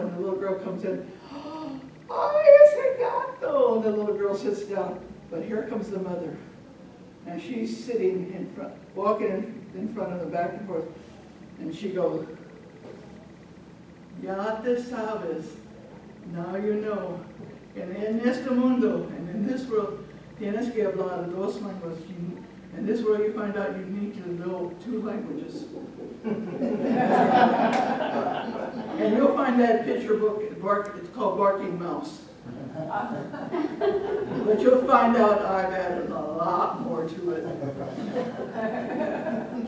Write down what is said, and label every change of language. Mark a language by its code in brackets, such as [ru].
[en] And the little girl comes in. [es] "Ay, ese gato!" [en] And the little girl sits down. But here comes the mother. And she's sitting in front, walking in front of the back and forth. And she goes, [es] "Ya te sabes, [en] now you know. [es] En este mundo, [en] and in this world, [es] tienes que hablar 2 lenguas. [en] In this world, you find out you need to know 2 languages." And you'll find that picture book, it's called Barking Mouse. But you'll find out I've added a lot more to it.